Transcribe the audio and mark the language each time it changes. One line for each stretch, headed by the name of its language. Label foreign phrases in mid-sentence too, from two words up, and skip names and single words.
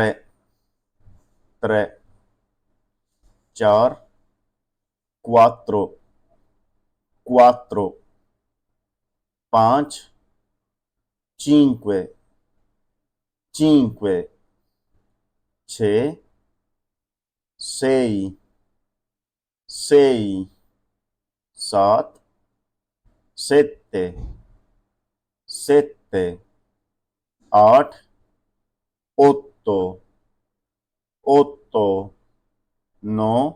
Italian: त्रे। चार क्वात्रो। क्वात्रो। पांच चिंक्वे। चिंक्वे। छः sei, sei, सात sette, sette, आठ otto, otto, नौ